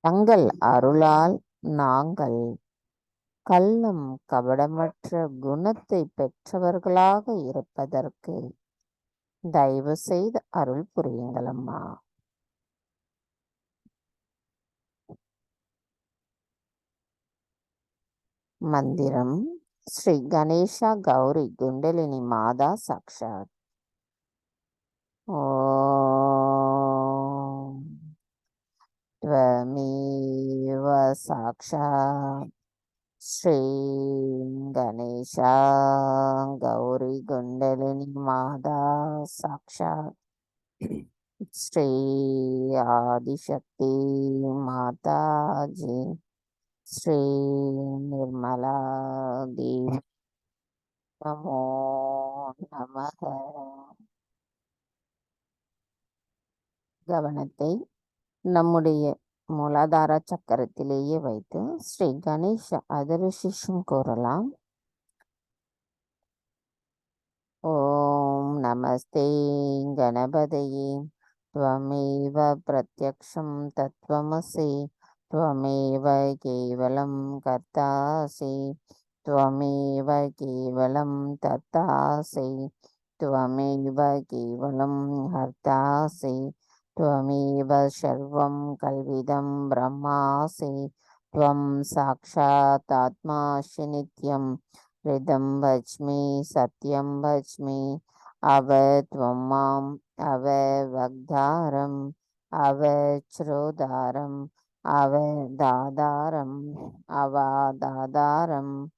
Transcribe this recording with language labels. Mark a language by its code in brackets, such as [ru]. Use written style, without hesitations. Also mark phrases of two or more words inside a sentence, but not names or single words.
[ta] தங்கள் அருளால் நாங்கள் கள்ளம் கபடமற்ற குணத்தை பெற்றவர்களாக இருப்பதற்கு தயவு செய்து அருள் புரியுங்கள் அம்மா. [sa] मन्त्रम् श्री गणेशा गौरी कुण्डलिनी माता साक्षात्. ஓம் त्वमेव साक्षात् श्री गणेशा गौरी कुंडलिनी माता साक्षात् श्री आदिशक्ति माता जी श्री निर्मला देवी नमो नमः. [ta] கவனத்தை நம்முடைய மூலாதார சக்கரத்திலேயே வைத்து ஸ்ரீ கணேஷ அதர்ஷிஷும் கூறலாம். [sa] ॐ नमस्ते गणपतये त्वमेव प्रत्यक्षं तत्त्वमसि त्वमेव केवलं कर्तासि त्वमेव केवलं तत्तासि त्वमेव केवलं हर्तासि त्वमेव सर्वं कल्विदं ब्रह्मासि त्वं साक्षात् आत्मासि नित्यं हृदं वच्मि सत्यं वच्मि त्वं माम् वग्धारम् श्रोधारम् दादारम् दादारम्